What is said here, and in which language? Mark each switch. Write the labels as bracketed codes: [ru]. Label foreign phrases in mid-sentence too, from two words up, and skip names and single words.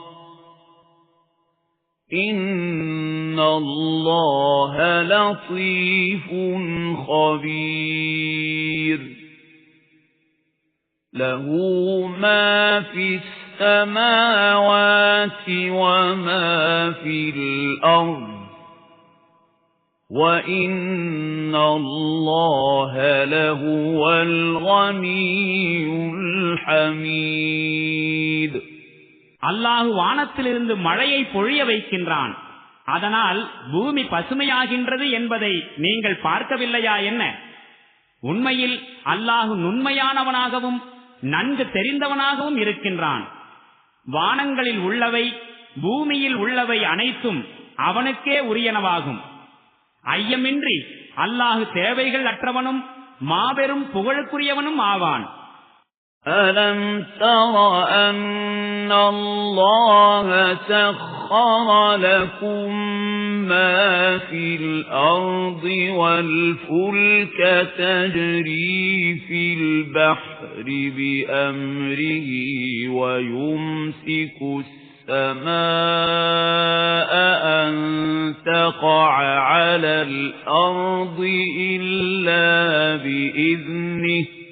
[ar] إِنَّ اللَّهَ لَطِيفٌ خَبِيرٌ له ما في السماوات وما في الأرض وإن الله لهو الغني الحميد [ta] அல்லாஹ் வானத்திலிருந்து மழையை பொழிய வைக்கின்றான். அதனால் பூமி பசுமையாகின்றது என்பதை நீங்கள் பார்க்கவில்லையா என்ன? உண்மையில் அல்லாஹ் நுண்மையானவனாகவும் நன்கு தெரிந்தவனாகவும் இருக்கின்றான். வானங்களில் உள்ளவை பூமியில் உள்ளவை அனைத்தும் அவனுக்கே உரியனவாகும். ஐயமின்றி அல்லாஹ் தேவைகள் அற்றவனும் மாபெரும் புகழுக்குரியவனும் ஆவான். [ar] أَلَمْ تَرَ أَنَّ اللَّهَ سَخَّرَ لَكُم مَّا فِي الْأَرْضِ وَالْفُلْكَ تَجْرِي فِي الْبَحْرِ بِأَمْرِهِ وَيُمْسِكُ السَّمَاءَ أَن تَقَعَ عَلَى الْأَرْضِ إِلَّا بِإِذْنِهِ